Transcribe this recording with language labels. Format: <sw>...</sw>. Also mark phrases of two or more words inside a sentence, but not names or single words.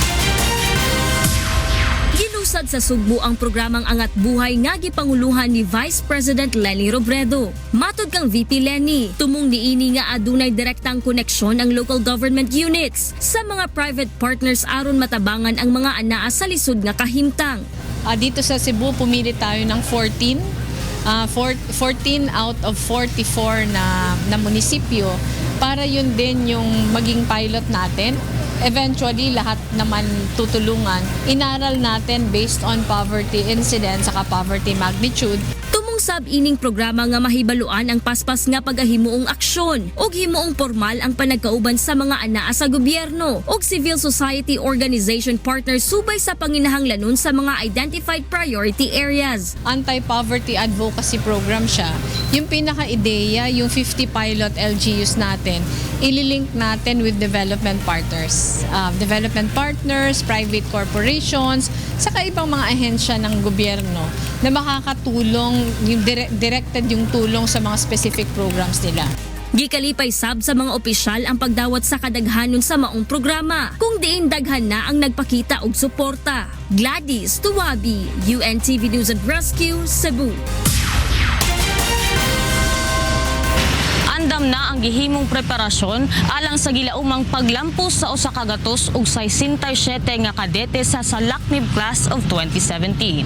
<ceb>Gilusad sa Sugbo ang programang Angat Buhay nga gipanguluhan ni Vice President Leni Robredo. Matod kang VP Leni, tumong niini nga adunay direktang koneksyon ang</ceb> <en>local government units</en> <ceb>sa mga</ceb> <en>private partners</en> <ceb>aron matabangan ang mga anaa sa lisod nga kahimtang.</ceb> <tl>Dito sa Cebu, pumili tayo ng 14 out of 44 na munisipyo para yun din yung maging pilot natin. Eventually, lahat naman tutulungan. Inaral natin</tl> <en>based on poverty incidence</en> <tl>saka</tl> <en>poverty magnitude.</en> <ceb>Sab ining programa nga mahibaluan ang paspas nga pagahimuong aksyon ug himuong formal ang panagkauban sa mga anaa sa gobyerno ug</ceb> <en>civil society organization partners</en> <ceb>subay sa panginahanglanon sa mga</ceb> <en>identified priority areas. Anti-poverty advocacy program siya.</en> <tl>Yung pinaka-ideya, yung 50 pilot LGUs natin, ililink natin with</tl> <en>development partners. Private corporations,</en> <tl>saka ibang mga ahensya ng gobyerno na makakatulong, directed yung tulong sa mga</tl> <en>specific programs</en> <tl>nila.</tl> <ceb>Gikalipay sab sa mga opisyal ang pagdawat sa kadaghanon sa maong programa, kung diin daghan na ang nagpakita og suporta. Gladys Tuwabi, UNTV News and Rescue, Cebu. Andam na ang gihimong preparasyon alang sa gilaumang paglampos sa usa ka gatos ug 67 nga kadete sa Salaknib Class of 2017.</ceb>